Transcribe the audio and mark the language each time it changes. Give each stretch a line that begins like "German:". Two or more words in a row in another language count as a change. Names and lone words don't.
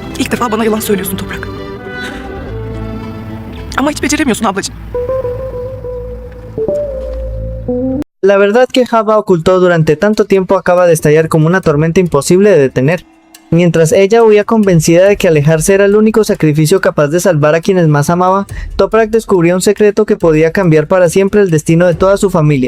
Turkish: İlk defa bana yalan söylüyorsun Toprak. Ama hiç beceremiyorsun ablacığım.
Spanish: La verdad que Java ocultó durante tanto tiempo acaba de estallar como una tormenta imposible de detener. Mientras ella huía convencida de que alejarse era el único sacrificio capaz de salvar a quienes más amaba, Toprak descubrió un secreto que podía cambiar para siempre el destino de toda su familia.